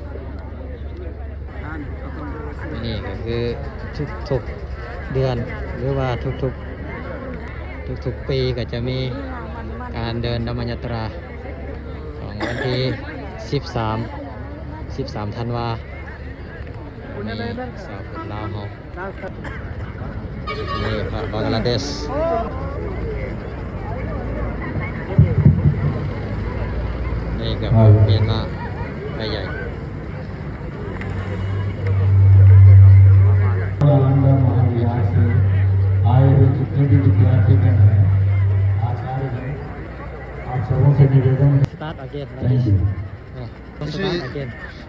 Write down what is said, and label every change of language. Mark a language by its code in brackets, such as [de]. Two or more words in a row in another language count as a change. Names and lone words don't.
[th] นี่ก็คือทุกๆเดือนหรือว่าทุกปีก็จะมีการเดินธรรมยตราของวันที่13 ธันวามีชาวพุทธลาวเฮานี่พระบังกลาเทศนี่กับเมียนมาไปใหญ่ [hi] आए हुए जितने भी विद्यार्थीगण हैं आचार्य हैं आप सबों से निवेदन [en] Start again like this. Start again.